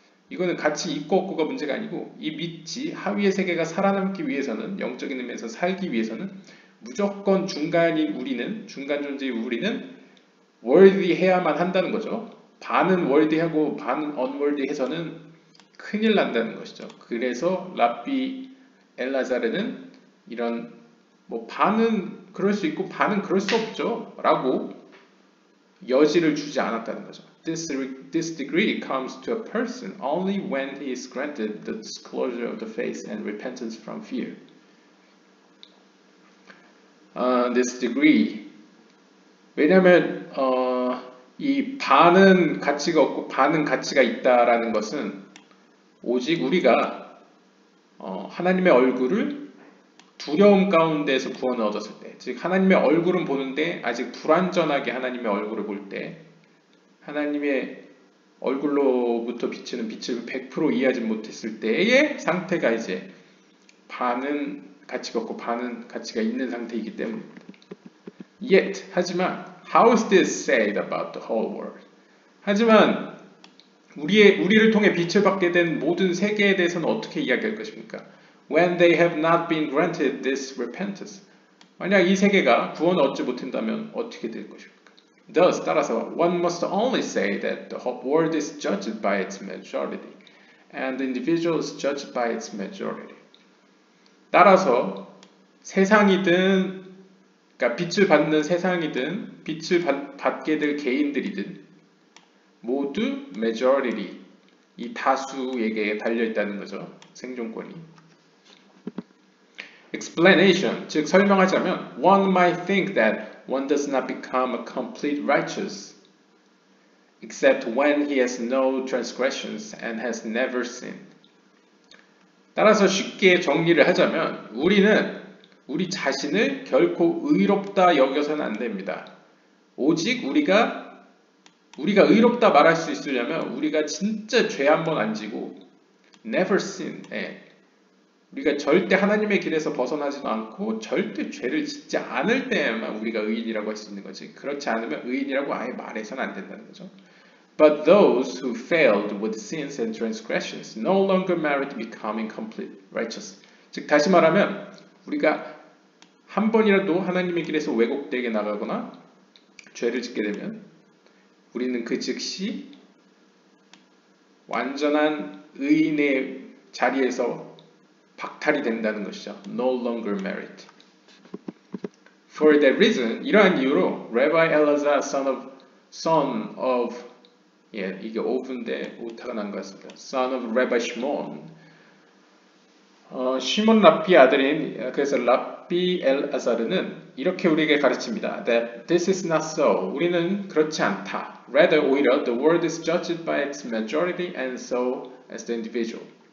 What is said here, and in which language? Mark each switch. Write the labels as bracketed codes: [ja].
[ko] 이거는 가치 있고 없고가 문제가 아니고 이 밑지 하위의 세계가 살아남기 위해서는 영적인 의미에서 살기 위해서는 무조건 중간인 우리는 중간 존재의 우리는 worthy 해야만 한다는 거죠. 반은 worthy하고 반은 unworthy 해서는 큰일 난다는 것이죠. 그래서 랍비 엘라자르는 이런 반은 그럴 수 있고 반은 그럴 수 없죠 라고 여지를 주지 않았다는 거죠. [en] This degree comes to a person only when he is granted the disclosure of the faith and repentance from fear. This degree [ko] 왜냐하면 이 반은 가치가 없고 반은 가치가 있다라는 것은 오직 우리가 하나님의 얼굴을 두려움 가운데에서 구원을 얻었을 때, 즉 하나님의 얼굴은 보는데 아직 불완전하게 하나님의 얼굴을 볼 때, 하나님의 얼굴로부터 비치는 빛을 100% 이해하지 못했을 때의 상태가 이제 반은 가치가 없고 반은 가치가 있는 상태이기 때문입니다. [en] Yet, [ko] 하지만 [en] how is this said about the whole world? [ko] 하지만 우리를 통해 빛을 받게 된 모든 세계에 대해서는 어떻게 이야기할 것입니까? [en] When they have not been granted this repentance. [ko] 만약 이 세계가 구원을 얻지 못한다면 어떻게 될 것입니까? [en] Thus, [ko] 따라서 [en] one must only say that the whole world is judged by its majority, and the individual is judged by its majority. [ko] 따라서 세상이든, 그러니까 빛을 받는 세상이든, 빛을 받게 될 개인들이든 모두 majority, 이 다수에게 달려있다는 거죠. 생존권이. [en] Explanation, [ko] 즉 설명하자면 [en] one might think that one does not become a complete righteous except when he has no transgressions and has never sinned. [ko] 따라서 쉽게 정리를 하자면 우리 자신을 결코 의롭다 여겨서는 안 됩니다. 오직 우리가 의롭다 말할 수 있으려면 우리가 진짜 죄 한 번 안 지고 [en] never sin, [ko] 우리가 절대 하나님의 길에서 벗어나지도 않고 절대 죄를 짓지 않을 때에만 우리가 의인이라고 할 수 있는 거지. 그렇지 않으면 의인이라고 아예 말해서는 안 된다는 거죠. [en] But those who failed with sins and transgressions no longer merit becoming complete righteous. [ko] 즉 다시 말하면 우리가 한 번이라도 하나님의 길에서 왜곡되게 나가거나 죄를 짓게 되면 우리는 그 즉시 완전한 의인의 자리에서 박탈이 된다는 것이죠. [en] No longer merit. For that reason, [ko] 이러한 이유로 [en] Rabbi Elazar, son of [ko] 이게 of인데 오타가 난 것 같습니다. [en] Son of Rabbi Shimon, [ko] 시몬 랍비의 아들인, 그래서 랍비 엘아자르는 이렇게 우리에게 가르칩니다. [en] That this is not so. [ko] 우리는 그렇지 않다. [en] Rather, [ko] 오히려 [en] the world is judged by its majority and so as the individual.